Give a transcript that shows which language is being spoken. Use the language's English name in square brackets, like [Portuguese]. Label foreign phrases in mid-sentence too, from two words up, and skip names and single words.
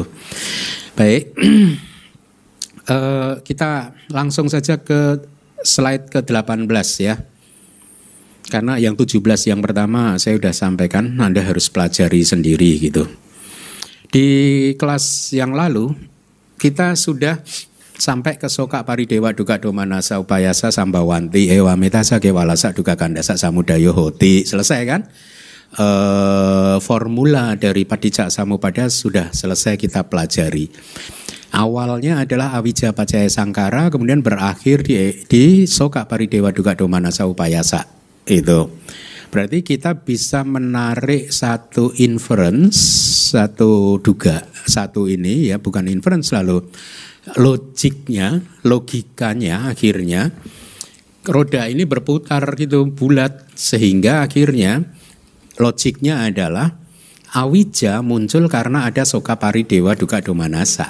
[Indonesian] Baik, kita langsung saja ke slide ke-18 ya. Karena yang 17 yang pertama saya sudah sampaikan, Anda harus pelajari sendiri gitu. Di kelas yang lalu kita sudah sampai ke [Pali] Soka Paridewa Duka Domanasa Upayasa Sambawanti Ewa Metasa Kewalasa Duka Kandasa Samudayo Hoti. [Indonesian] Selesai kan? formula dari Padicca Samuppada sudah selesai kita pelajari. Awalnya adalah [Pali] Awija Pacaya Sangkara, [Indonesian] kemudian berakhir di [Pali] Soka Paridewa Dukkha Domanassa Upayasa. [Indonesian] Itu berarti kita bisa menarik satu inference, satu duga, satu ini ya, bukan inference lalu logiknya, logikanya akhirnya roda ini berputar gitu bulat, sehingga akhirnya logiknya adalah awija muncul karena ada [Pali] Soka Paridewa Dukkha Domanassa.